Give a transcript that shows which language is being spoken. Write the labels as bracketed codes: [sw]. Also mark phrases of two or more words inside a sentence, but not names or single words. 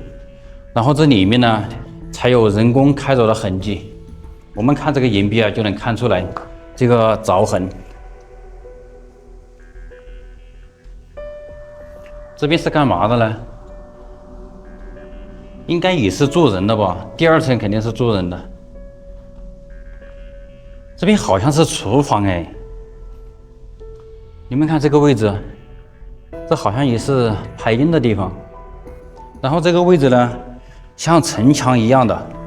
[zh] 然後這裡面呢，才有人工開鑿的痕跡。我們看這個岩壁啊，就能看出來這個鑿痕。這邊是幹嘛的呢？應該也是住人的吧？第二層肯定是住人的。這邊好像是廚房哎，你們看這個位置。這好像也是排煙的地方，然後這個位置呢，像城牆一樣的。